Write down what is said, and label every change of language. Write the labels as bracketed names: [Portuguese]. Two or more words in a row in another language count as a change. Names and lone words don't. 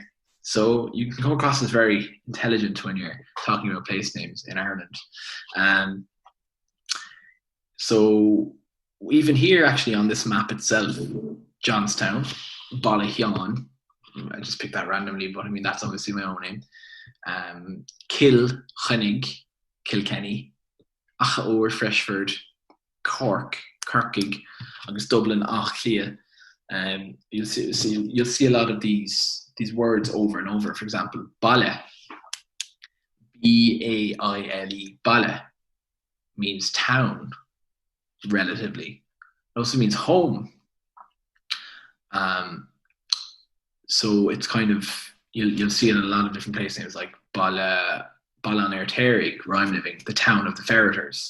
[English] So you can come across as very intelligent when you're talking about place names in Ireland. So even here, actually, on this map itself, Johnstown, Ballaghaon, I just picked that randomly, but I mean, that's obviously my own name. Kilkennig, Kilkenny, Achaoor, Freshford, Cork, Kirkig, agus Dublin, Achlia. You'll see a lot of these words over and over. For example, Bala, B-A-I-L-E, Bala means town, relatively. It also means home. So it's kind of, you'll see it in a lot of different place names, like Ballan Airterig, where I'm living, the town of the ferreters.